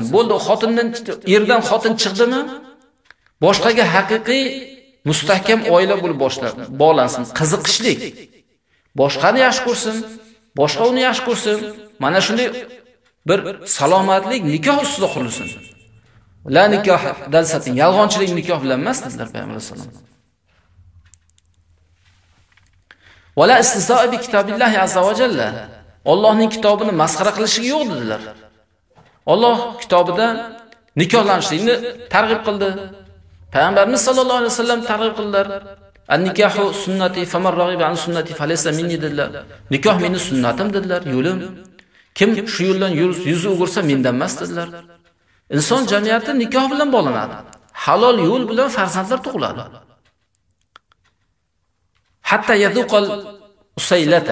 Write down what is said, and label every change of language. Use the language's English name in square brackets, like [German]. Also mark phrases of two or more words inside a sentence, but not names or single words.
[Uzbek] Bo'ldi, xotindan erdan xotin chiqdimi? Boshqaga haqiqiy mustahkam oila bo'lib bog'lansin, qiziqishlik. Boshqani yaxshi ko'rsin, boshqa uni yaxshi ko'rsin. Mana shunday bir salomatlik nikoh ustida qurilsin. [Arabic] لا نكاح دلسة, [Uzbek] yolg'onchilik nikoh bilan emas dedilar Payg'ambar [Arabic] صلى الله عليه وسلم. ولا استهزاء بكتاب الله عز وجل. [Uzbek] Allohning kitobini masxara qilishiga yo'q dedilar. Alloh kitobida nikohlanishlikni targ'ib qildi. Payg'ambarimiz [Arabic] صلى الله عليه وسلم [Uzbek] targ'ib qildilar. [Arabic] النكاح سنتي فمن رغب عن سنتي فليس مني dedilar. [Uzbek] Nikoh mening sunnatim dedilar, yo'lim. Kim shu yo'ldan yuzi o'girsa mendan emas dedilar. Inson jamiyati nikoh bilan bog'lanadi. Halol yo'l bilan farzandlar tug'iladi. [Arabic] حتى يذوق العسيلة.